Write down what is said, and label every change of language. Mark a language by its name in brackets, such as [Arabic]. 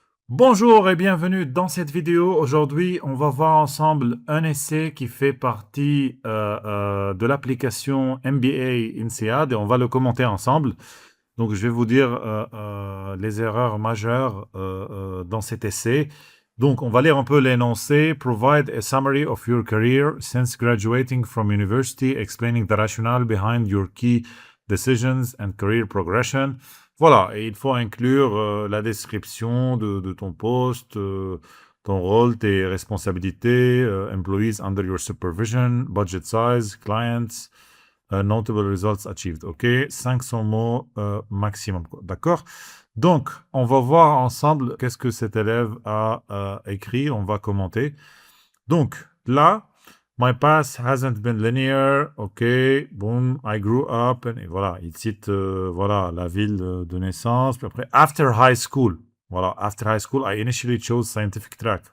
[French] Bonjour et bienvenue dans cette vidéo. Aujourd'hui, on va voir ensemble un essai qui fait partie de l'application MBA INSEAD et on va le commenter ensemble. Donc, je vais vous dire les erreurs majeures dans cet essai. Donc, on va lire un peu l'énoncé. [English] Provide a summary of your career since graduating from university, explaining the rationale behind your key decisions and career progression. [French] Voilà, et il faut inclure la description de ton poste, ton rôle, tes responsabilités, [English] employees under your supervision, budget size, clients, notable results achieved. [French] OK, 500 mots maximum. D'accord? Donc, on va voir ensemble qu'est-ce que cet élève a écrit. On va commenter. Donc, là, [English] my past hasn't been linear. OK, boom, I grew up. [French] Et voilà, il cite voilà, la ville de naissance. Puis après, [English] after high school. Voilà, after high school, I initially chose scientific track.